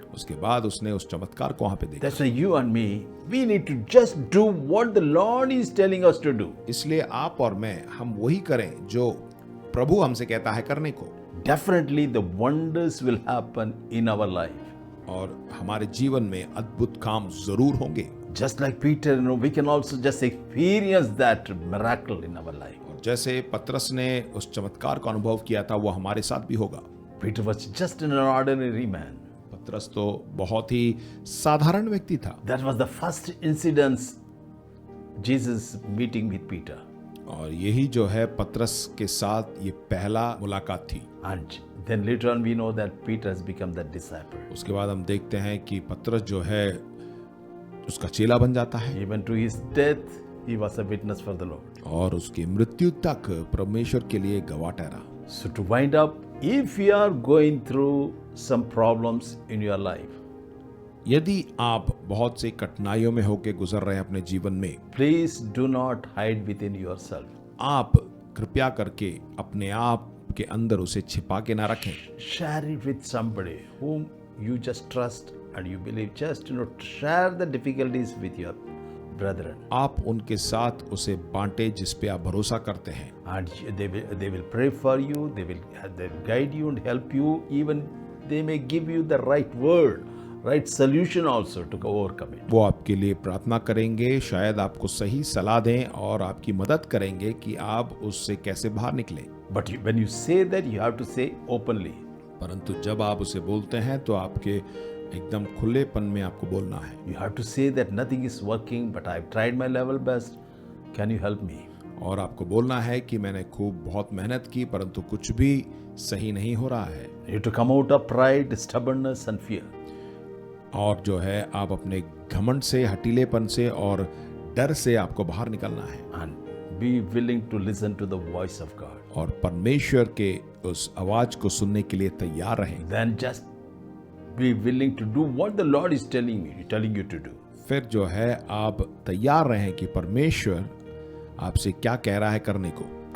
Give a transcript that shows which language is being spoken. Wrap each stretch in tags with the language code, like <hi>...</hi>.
<hi>उसके बाद उसने उस चमत्कार को वहां पे देखा।</hi> <en>That's why you and me, we need to just do what the Lord is telling us to do.</en> <hi>इसलिए आप और मैं हम वही करें जो प्रभु हमसे कहता है करने को।</hi> <en>Definitely the wonders will happen in our life.</en> <hi>और हमारे जीवन में अद्भुत काम जरूर होंगे।</hi> <en>Just like Peter, we can also just experience that miracle in our life.</en> <hi>और जैसे पतरस ने उस चमत्कार का अनुभव किया था वो हमारे साथ भी होगा।</hi> <en>Peter was just an ordinary man.</en> <hi>पतरस तो बहुत ही साधारण व्यक्ति था।</hi> <en>That was the first incident, Jesus meeting with Peter.</en> <hi>और यही जो है पतरस के साथ ये पहला मुलाकात थी।</hi> <en>And then later on we know that Peter has become the disciple.</en> <hi>उसके बाद हम देखते हैं कि पतरस जो है उसका चेला बन जाता है।</hi> <en>Even to his death, he was a witness for the Lord.</en> <hi>और उसकी मृत्यु तक परमेश्वर के लिए गवाह ठहरा।</hi> <en>So to wind up, if you are going through some problems in your life,</en> <hi>यदि आप बहुत सी कठिनाइयों में होकर गुजर रहे हैं अपने जीवन में,</hi> <en>please do not hide within yourself.</en> <hi>आप कृपया करके अपने आप के अंदर उसे छिपा के ना रखें।</hi> <en>Share it with somebody whom you just trust and you believe. Just share the difficulties with your brethren.</en> <hi>आप उनके साथ उसे बांटे जिस पे आप भरोसा करते हैं।</hi> <en>And they will pray for you. They will guide you and help you. Even they may give you the right word, right solution also to overcome it.</en> <hi>वो आपके लिए प्रार्थना करेंगे, शायद आपको सही सलाह दें और आपकी मदद करेंगे कि आप उससे कैसे बाहर निकलें।</hi> <en>But when you say that, you have to say openly.</en> <hi>परंतु जब आप उसे बोलते हैं तो आपके एकदम खुलेपन में आपको बोलना है।</hi> <en>You have to say that nothing is working, but I've tried my level best. Can you help me?</en> <hi>और आपको बोलना है कि मैंने खूब बहुत मेहनत की परंतु कुछ भी सही नहीं हो रहा है।</hi> <en>You have to come out of pride, stubbornness and fear.</en> <hi>और जो है आप अपने घमंड से, हठीलेपन से और डर से आपको बाहर निकलना है।</hi> <en>And be willing to listen to the voice of God.</en> <hi>और परमेश्वर के उस आवाज को सुनने के लिए तैयार रहें।</hi> <en>Then just be willing to do what the Lord is telling you to do.</en> <hi>फिर जो है आप तैयार रहें कि परमेश्वर आपसे क्या कह रहा है करने को।</hi>